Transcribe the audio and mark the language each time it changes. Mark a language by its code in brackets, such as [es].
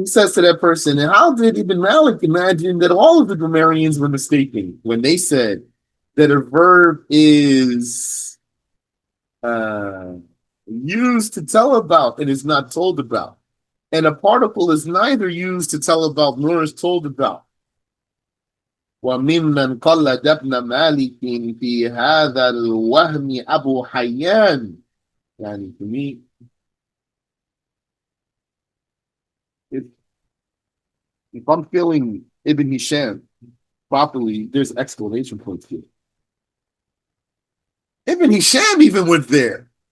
[en] he says to that person, and how did Ibn Malik imagine that all of the grammarians were mistaken when they said that a verb is uh, used to tell about and is not told about, and a particle is neither used to tell about nor is told about. [ar] وممن قلد ابن مالك في هذا الوهم أبو حيان. يعني [en] to me, if, if I'm feeling Ibn Hisham properly, there's exclamation points here. Ibn Hisham even went there.